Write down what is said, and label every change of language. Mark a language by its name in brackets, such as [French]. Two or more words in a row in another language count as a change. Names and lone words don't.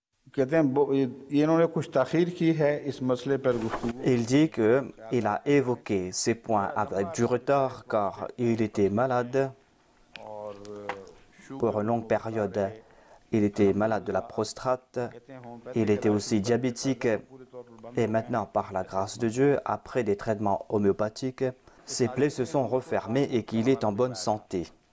[Hindi] कहते हैं ये इन्होंने कुछ ताख़ीर की है इस मसले पर गुफ्तगू। [French] Il dit qu'il a évoqué ces points avec du retard car il était malade pour une longue période. Il était malade de la prostate, il était aussi diabétique et maintenant, par la grâce de Dieu, après des traitements homéopathiques, ses plaies se sont refermées et qu'il est en bonne santé.